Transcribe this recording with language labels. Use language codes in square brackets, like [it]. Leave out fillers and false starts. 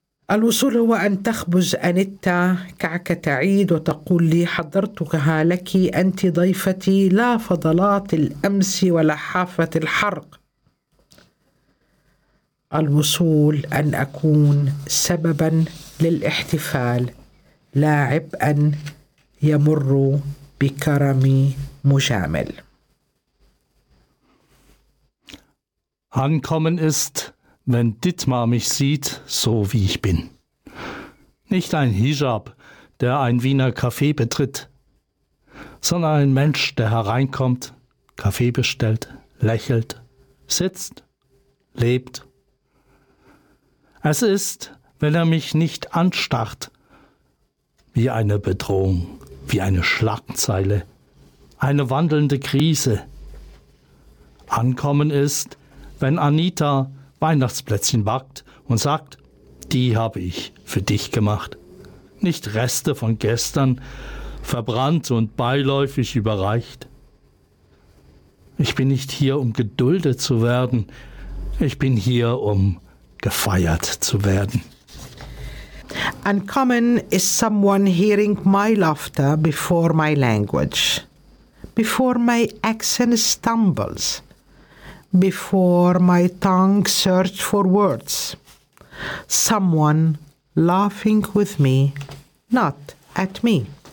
[ar] الوصول هو أن تخبز أنيتا كعكة عيد وتقول لي حضرتها لك أنت ضيفتي، لا فضلات الأمس ولا حافة الحرق. الوصول أن أكون سبباً للاحتفال لا عبئا يمر بكرم مجامل. [de] Ankommen ist, wenn Dittmar mich sieht, so wie ich bin. Nicht ein Hijab, der ein Wiener Café betritt, sondern ein Mensch, der hereinkommt, Kaffee bestellt, lächelt, sitzt, lebt. Es ist, wenn er mich nicht anstarrt, wie eine Bedrohung, wie eine Schlagzeile, eine wandelnde Krise. Ankommen ist, wenn Anita Weihnachtsplätzchen backt und sagt, die habe ich für dich gemacht. Nicht Reste von gestern, verbrannt und beiläufig überreicht. Ich bin nicht hier, um geduldet zu werden. Ich bin hier, um gefeiert zu werden. [en] Ankommen is someone hearing my laughter before my language, before my accent stumbles, before my tongue search for words. Someone laughing with me, not at me.